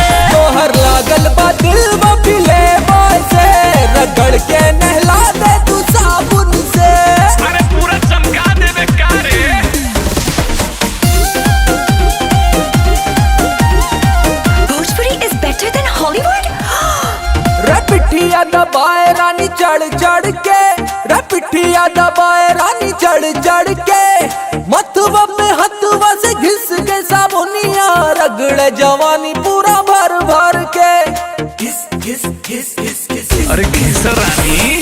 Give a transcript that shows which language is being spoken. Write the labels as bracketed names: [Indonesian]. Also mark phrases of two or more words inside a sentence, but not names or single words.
[Bhojpuri] तोहर लागल बा दिल में पिले बॉय से, रगड़ के नहला दे तू साबुन से। अरे पूरा चमका देबे कारे। [English] भोजपुरी is better than Hollywood? [Bhojpuri] रे पिठिया दबाए रानी चढ़ चढ़ के, रे पिठिया दबाए रानी चढ़ चढ़ के। मथुआ में हथुआ से घिस के साबुनिया, रगड़े जवानी पूरा भर भर के। अरे घिस रानी।